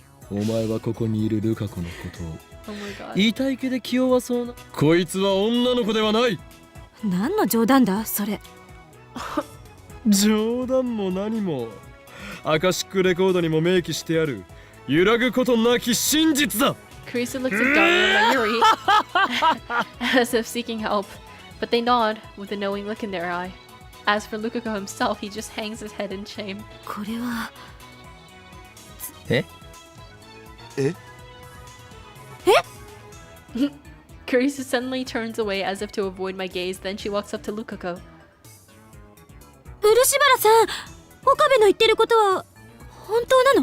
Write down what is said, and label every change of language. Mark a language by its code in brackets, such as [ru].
[ja] お前はここにいるルカ子のことを [en] Oh my god. [ja] 痛い気で気弱そうな。こいつは女の子ではない。何の冗談だそれ？冗談も何も。アカシックレコードにも明記してある揺らぐことなき真実だ。 [en] Carissa looks at Daru and Mayuri as if seeking help, but they nod with a knowing look in their eye. As for Lukako himself, he just hangs his head in shame. [ja] これはえ？え [en] Kurisu suddenly turns away as if to avoid my gaze, then she walks up to Lukako. [ja] 漆原さん、岡部の言ってることは本当なの？